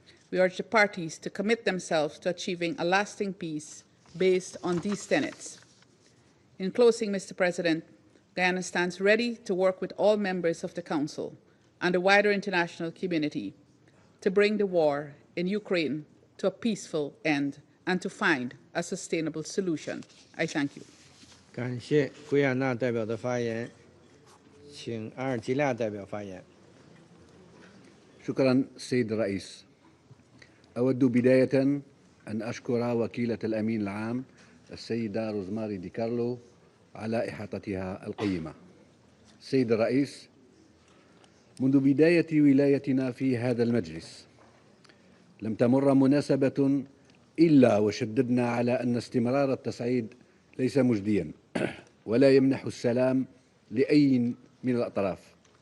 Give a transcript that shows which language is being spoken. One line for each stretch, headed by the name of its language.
English: We urge the parties to commit themselves to achieving a lasting peace based on these tenets. In closing, Mr. President, Guyana stands ready to work with all members of the Council and the wider international community to bring the war in Ukraine to a peaceful end and to find a sustainable solution. I thank you.
Chinese: 感谢圭亚那代表的发言，请阿尔及利亚代表发言。
Arabic: شكرا سيد الرئيس. أود بداية أن أشكر وكيلة الأمين العام السيدة روزماري دي كارلو على إحاطتها القيمة. سيد الرئيس، منذ بداية ولايتنا في هذا المجلس لم تمر مناسبة إلا وشددنا على أن استمرار التصعيد ليس مجديا ولا يمنح السلام لأي من الأطراف.